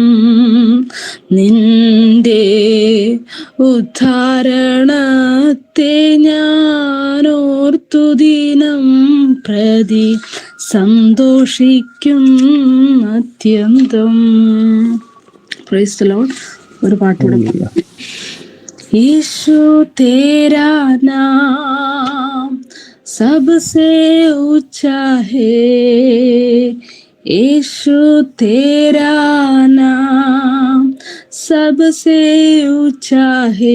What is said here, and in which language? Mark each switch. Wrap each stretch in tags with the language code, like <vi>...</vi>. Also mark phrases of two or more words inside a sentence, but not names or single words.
<ml>നിന്റെ ഉദ്ധാരണത്തെ ഞാനോർത്തു ദിനം പ്രതി സന്തോഷിക്കും അത്യന്തം.</ml> <en>Praise the Lord.</en> <ml>ഒരു പാട്ടുകൂടെ.</ml> <hi>ईशु तेरा नाम सबसे ऊंचा है, यीशु तेरा नाम सबसे ऊंचा है.</hi>